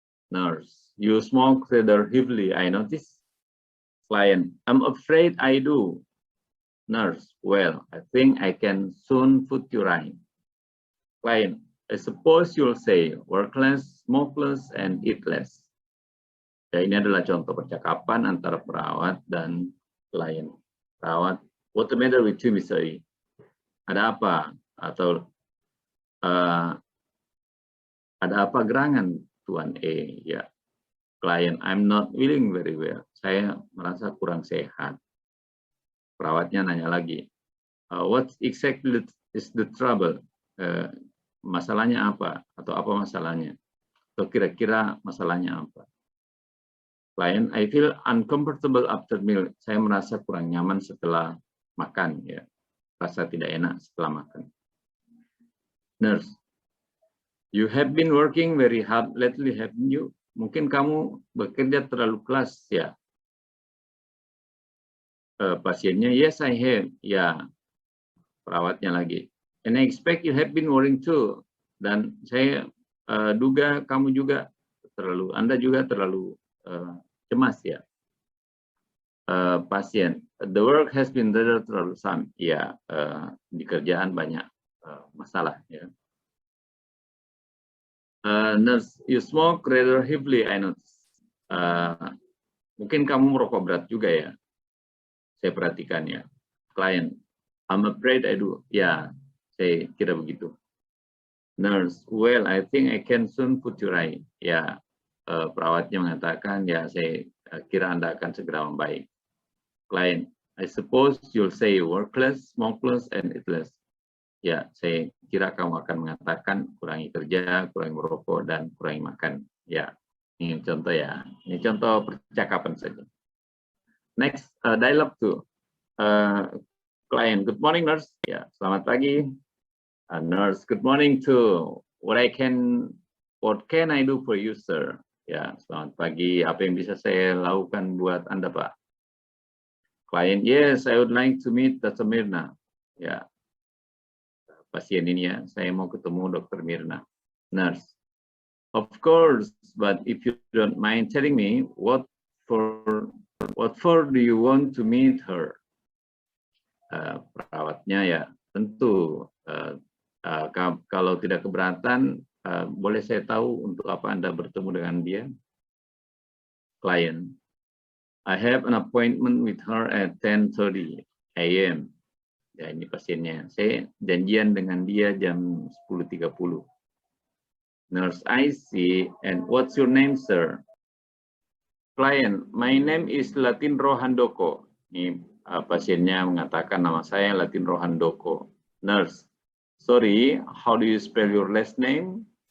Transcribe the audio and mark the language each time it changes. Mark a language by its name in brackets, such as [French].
[English] Nurse, you smoke rather heavily, I notice. Client, I'm afraid I do. Nurse, well, I think I can soon put you right. Client, I suppose you'll say work less, smoke less, and eat less. [Indonesian] Ya, ini adalah contoh percakapan antara perawat dan klien. [English] Perawat, what the matter with you, Mr. [Indonesian] E? Ada apa? Atau ada apa gerangan, Tuan E? Ya. [English] Klien, I'm not feeling very well. [Indonesian] Saya merasa kurang sehat. Perawatnya nanya lagi, [English] what exactly is the trouble? [Indonesian] Masalahnya apa? Atau apa masalahnya? Atau kira-kira masalahnya apa? [English] Klien, I feel uncomfortable after meal. [Indonesian] Saya merasa kurang nyaman setelah makan, ya. Rasa tidak enak setelah makan. [English] Nurse, you have been working very hard lately, haven't you? [Indonesian] Mungkin kamu bekerja terlalu keras, ya. Pasiennya, [English] yes, I have. [Indonesian] Ya, perawatnya lagi. [English] And I expect you have been worrying too. [Indonesian] Dan saya duga kamu juga Anda juga terlalu cemas, ya. Pasien, [English] the work has been rather troublesome. [Indonesian] Ya, di kerjaan banyak masalah, ya. [English] Nurse, you smoke rather heavily, I notice. [Indonesian] Mungkin kamu merokok berat juga, ya. Saya perhatikan, ya. [English] Client, I'm afraid I do. [Indonesian] Ya, saya kira begitu. [English] Nurse, well, I think I can soon put you right. [Indonesian] Ya, perawatnya mengatakan, ya, saya kira Anda akan segera membaik. [English] Client, I suppose you'll say work less, smoke less, and eat less. [Indonesian] Ya, saya kira kamu akan mengatakan kurangi kerja, kurangi merokok, dan kurangi makan. Ya, ini contoh, ya. Ini contoh percakapan saja. [English] Next, dialogue 2. Client, good morning, nurse. [Indonesian] Ya, selamat pagi. [English] Nurse, good morning too. What can I do for you, sir? [Indonesian] Ya, selamat pagi. Apa yang bisa saya lakukan buat Anda, Pak? [English] Client, yes, I would like to meet Dr. [Indonesian] Mirna. Ya. Pasien ini, ya, saya mau ketemu Dr. Mirna. [English] Nurse, of course, but if you don't mind telling me what for do you want to meet her? [Indonesian] Perawatnya, ya, tentu kalau tidak keberatan, boleh saya tahu untuk apa Anda bertemu dengan dia? [English] Client, I have an appointment with her at 10:30 AM. [Indonesian] Ya, ini pasiennya. Saya janjian dengan dia jam 10:30. [English] Nurse, I see. And what's your name, sir? Client, my name is Latinro Handoko. [Indonesian] Ini pasiennya mengatakan nama saya Latinro Handoko. [English] Nurse, sorry, how do you spell your last name?